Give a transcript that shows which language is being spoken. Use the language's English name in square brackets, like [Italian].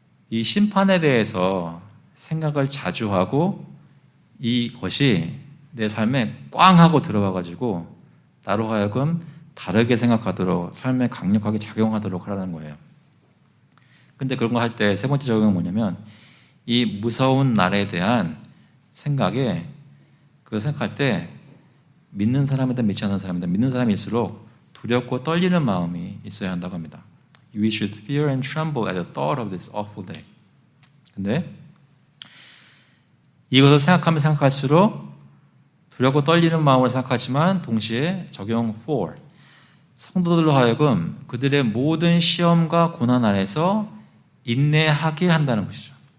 [Korean] 이 심판에 대해서 생각을 자주 하고 이것이 내 삶에 꽝 하고 들어와가지고 나로 하여금 다르게 생각하도록 삶에 강력하게 작용하도록 하라는 거예요. 근데 그런 거 할 때 세 번째 적용은 뭐냐면 이 무서운 날에 대한 생각에 그 생각할 때 믿는 사람이든 믿지 않는 사람이든 믿는 사람일수록 두렵고 떨리는 마음이 있어야 한다고 합니다. [English] We should fear and tremble at the thought of this awful day. [Korean] 근데 이것을 생각하면 생각할수록 두렵고 떨리는 마음으로 생각하지만 동시에 적용 for 성도들로 하여금 그들의 모든 시험과 고난 안에서 인내하게 한다는 것이죠.